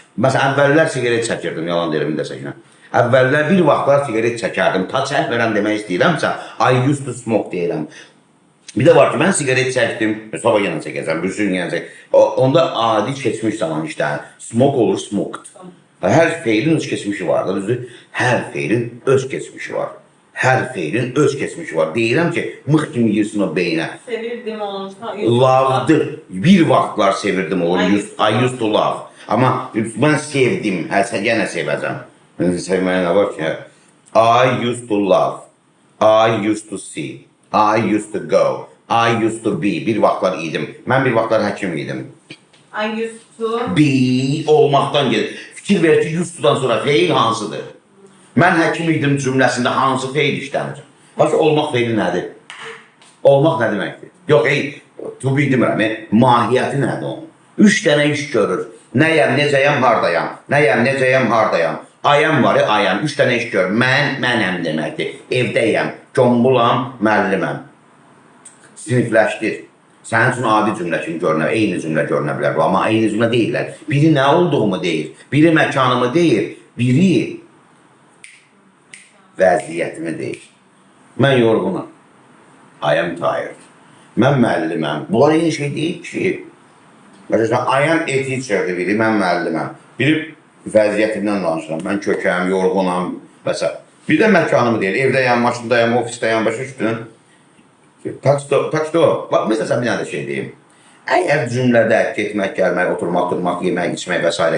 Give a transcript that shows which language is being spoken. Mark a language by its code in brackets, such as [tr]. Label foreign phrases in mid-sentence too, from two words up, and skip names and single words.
[az] Məsələn, əvvəllər sigaret çəkirdim, yalan deyirəm, desəklə. Əvvəllər bir vaxtlar sigaret çəkərdim. Ta çəkmirəm demək istəyirəmsə, [en] I used to smoke deyirəm. [az] Bir də var ki, mən sigaret çəkdim, sabah yenə çəkəcəm, bir sürü yenə çəkəcəm. Onda adi keçmiş zaman işlənir. [en] Smoke olur, smoked. [az] Hər feilin öz keçmişi var. Düzdür? Hər feilin öz keçmişi var. Hər feilin öz keçmişi var. Deyirəm ki, mıx kimi girsin o beynə. Sevirdim olursa. Love'dır. Bir vaxtlar sevirdim olur. [en] I used to love. [az] Amma mən sevdim, yenə sevəcəm. Sevməyə nə var ki? [en] I used to love. I used to see. I used to go. I used to be. [az] Bir vaxtlar idim. Mən bir vaxtlar həkim idim. [en] I used to. [az] Be olmaqdan gelir. Fikir ver ki, used to'dan sonra feil hansıdır? Mən həkim idim cümləsində hansı feil işlənir? Başka olmaq feili nədir? Olmaq nə deməkdir? Yox, [en] to be [az] demirəm, mahiyyəti nədir onun? 3 dənə iş görür. Nəyəm, necəyəm, hardayam. Nəyəm, necəyəm, hardayam. Ayam var, ayam. 3 dənə iş görür. Mən, mənəm deməkdir. Evdəyəm, combulam, müəlliməm. Sinifləşdir. Sənin üçün adi cümlə kimi görünə, eyni cümlə görünə bilər. Amma eyni cümlə deyirlər. Biri nə olduğumu deyir, biri məkanımı deyir, biri vəziyyətimi deyir. Mən yorğunam. [en] I am tired. [az] Mən müəlliməm. Bunlar eyni şey deyil ki. Məsələn, [en] I am a teacher'dir [az] biri, mən müəlliməm. Biri vəziyyətimdən danışıram. Mən kökəm, yorğunam və s. Bir də məkanımı deyir. Evdəyəm, maşındayım, ofisdəyəm, başa düşdün. Taksdo. Bax, məsələn, sən bir dənə də şey deyim. Əgər cümlədə getmək, gəlmək, oturmaq, durmaq, yemək, içmək və s.